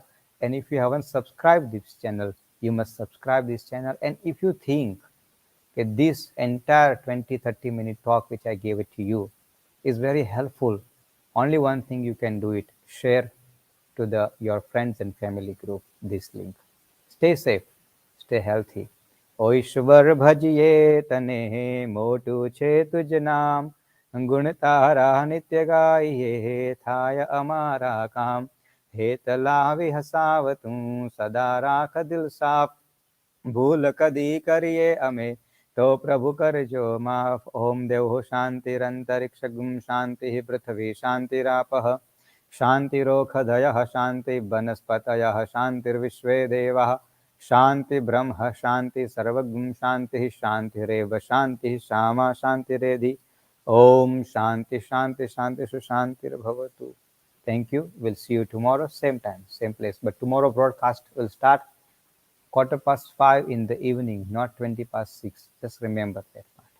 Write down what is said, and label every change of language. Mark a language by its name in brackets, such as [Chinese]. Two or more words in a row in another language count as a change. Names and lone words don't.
[English] And if you haven't subscribed this channel, you must subscribe this channel. And if you think that this entire 20-30 minute talk which I gave it to you is very helpful, only one thing you can do it, share to your friends and family group this link. Stay safe, stay healthy. [Gujarati] ઓ ઈશ્વર ભજીએ તને મોટું છે તુજ નામ ગુણ તારા નિત્ય ગાઈએ થાય અમારા કામ હેત લાવી હસાવતું સદા રાખ દિલ સાફ ભૂલ કદી કરીએ અમે તો પ્રભુ કરજો માફ [Sanskrit] ઓમ દેવો શાંતિરંતરિક્ષ ગુમ શાંતિ પૃથ્વી શાંતિરાપઃ शान्तिरोषधयः शान्ति वनस्पतयः शान्तिर्विश्वे देवाः शान्ति ब्रह्म शान्ति सर्वगुण शान्तिः शान्तिरेव शान्तिः श्यामा शान्तिरेधि ओम शांति शांति शांति सुशांतिर्भवतु. [English] Thank you. We'll see you tomorrow, same time, same place. But tomorrow broadcast will start 5:15 in the evening, not 6:20. Just remember that part.